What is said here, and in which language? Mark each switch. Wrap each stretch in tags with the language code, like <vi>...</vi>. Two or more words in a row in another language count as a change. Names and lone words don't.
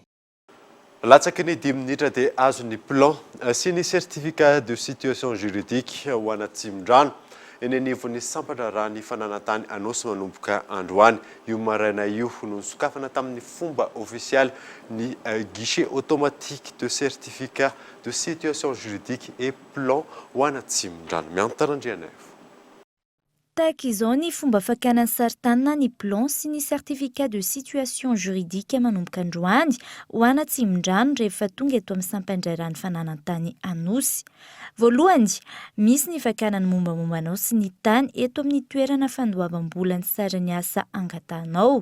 <mg>Latsaky ny 10 minitra dia azo ny plan sy ny</mg> <fr>certificat de situation juridique</fr> <mg>ho ana Tsimondrano eny anivon'ny sampatra raha ny fananantany anosy manomboka androany. Io maraina io no sokafana tamin'ny fomba officiel ny</mg> <fr>guichet automatique de certificat de situation juridique et plan</fr> <mg>ho ana Tsimondrano. Miantarandriana tahaka izao ny fomba fakana ny saritana ny plan sy ny</mg> <fr>certificat de situation juridique</fr> <mg>manomboka androany ho ana Tsimondrano rehefa tonga eto amin'ny sampandrairany fananantany anosy. Voalohany, misy ny fakana ny mombamombanao sy ny tany eto amin'ny toerana fandoavam-bola ny sarany asa angatanao.</mg>